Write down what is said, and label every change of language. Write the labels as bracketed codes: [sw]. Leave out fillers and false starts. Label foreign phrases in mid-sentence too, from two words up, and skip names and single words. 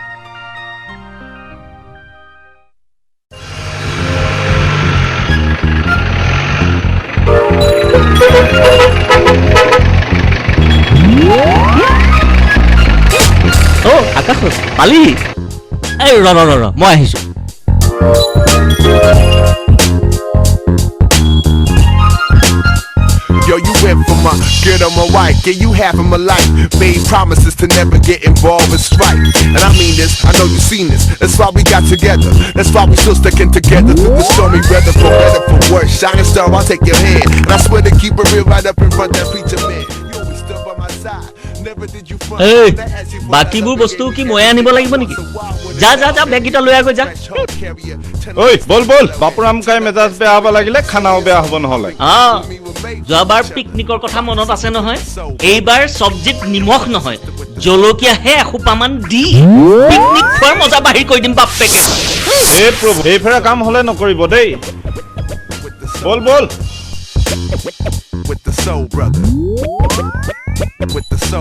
[as] আকাশ পালি এই ৰ মই আহিছো [en] Yo, you went from my girl to my wife, gave you half of my life. Made promises to never get involved in strife. And I mean this, I know you've seen this. That's why we got together. That's why we still sticking together through the stormy weather, for better, for worse. Shining star, I'll take your hand. And I swear to keep it real right up in front of that preacher man. You always stood by my side. Never did you front. [as] এই বাকিবোৰ বস্তু কি মই আনিব লাগিব নেকি যা যা যা বেগটা লৈ আগৈ যা ঐ বল বল বাপুৰাম কাই মেজাজ বেয়া হ'ব লাগিলে খানাও বেয়া হ'ব নহলে যোৱাবাৰ পিকনিকৰ কথা মনত আছে নহয় এইবাৰ সবজিত নিমখ নহয় জলকীয়াহে এখোপামান দি পিকনিক খোৱাৰ মজা বাহিৰ কৰি দিম বাপেকে হে প্ৰভু এইফালে কাম হলে নকৰিব দেই বল বল [en] With the soul brother. With the soul.